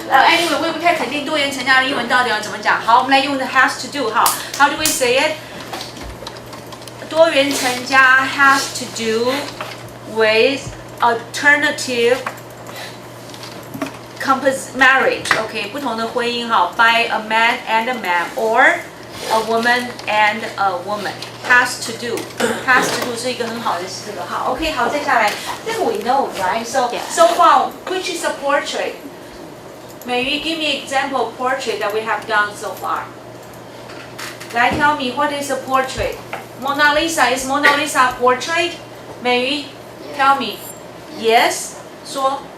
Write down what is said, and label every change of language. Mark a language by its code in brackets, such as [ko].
[en] Anyway， [zh] 我也不太肯定多元成家的英文到底要怎么讲。好，我们来用 [en] has to do 哈。 How do we say it？ 多元成家 has to do with alternative marriage，OK， [zh] 不同的婚姻哈 [en] ，by a man and a man or a woman and a woman。 [zh] has to do 是一个很好的这个好 ，OK， 好，再下来，这个 [en] we know right? So far, which is a portrait? May you give me example portrait that we have done so far? [zh] 来 [en] tell me what is a portrait? Mona Lisa is Mona Lisa a portrait? May you tell me? Yes. [zh] 说